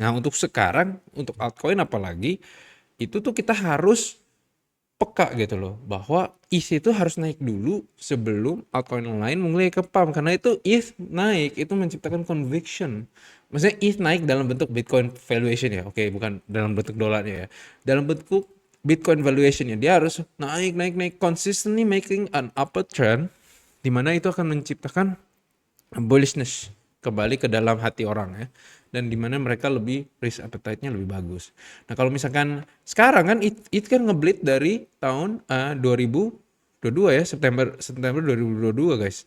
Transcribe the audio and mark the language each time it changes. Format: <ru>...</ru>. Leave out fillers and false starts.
<id>Nah, untuk sekarang, untuk altcoin apalagi, itu tuh kita harus peka gitu loh. Bahwa ETH itu harus naik dulu sebelum altcoin lain mulai ke pump. Karena itu ETH naik, itu menciptakan conviction. Maksudnya ETH naik dalam bentuk Bitcoin valuation ya. Oke, bukan dalam bentuk dolarnya ya. Dalam bentuk Bitcoin valuation ya. Dia harus naik.</id> <en>Consistently making an upward trend.</en> <id>Dimana itu akan menciptakan bullishness kembali ke dalam hati orang ya, dan dimana mereka lebih risk appetite-nya lebih bagus. Nah kalau misalkan sekarang kan it kan ngebleed dari tahun 2022 ya, September 2022 guys.</id>